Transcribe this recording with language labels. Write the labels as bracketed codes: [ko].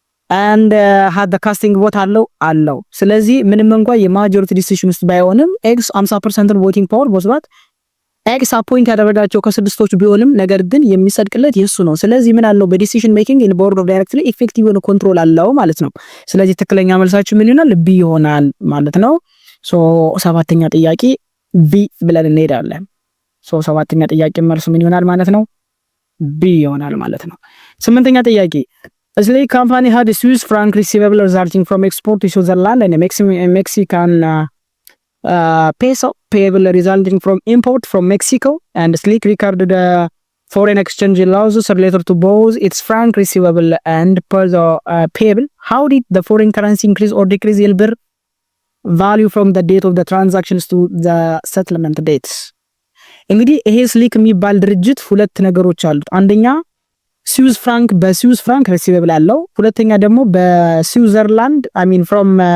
[en] and had the casting vote [am] አለው። ስለዚህ ምንም እንኳን የማጆሪቲ ዲሲሽን ውስጥ ባይሆንም x 50% voting power ወስዷል። x አፖይንት ያደረጋቸው ከስድስቶቹ ቢሆንም ነገር ግን የሚጸድቅለት የሱ ነው። ስለዚህ ምን አለው በዲሲሽን ሜኪንግ ኢን ቦርድ ኦፍ ዳይሬክተር ኢፌክቲቭ የሆነ ኮንትሮል አለው ማለት ነው። ስለዚህ ትክክለኛ መልሳችሁ ምን ይሆናል? ቢ ይሆናል ማለት ነው። ሶ ሰባተኛ ጥያቄ ቢ ብለን እንሄዳለን። ሶ ሰባተኛ ጥያቄ መልሱ ምን ይሆናል ማለት ነው? ቢ ይሆናል ማለት ነው። ስምንተኛ ጥያቄ [en] Slay company had a Swiss franc receivable resulting from export to Switzerland and a Mexican peso payable resulting from import from Mexico, and Slick recorded foreign exchange losses related to both its franc receivable and peso payable. How did the foreign currency increase or decrease in their value from the date of the transactions to the settlement dates? [am] እንግዲህ ይሄ ስሊክ የሚባል ድርጅት ሁለት ነገሮች አሉት። አንደኛ ስዊዝ ፍራንክ በስዊዝ ፍራንክ ሪሲቨብል አለው። ሁለተኛ ደግሞ በስዊዘርላንድ አይ ሚን ፍሮም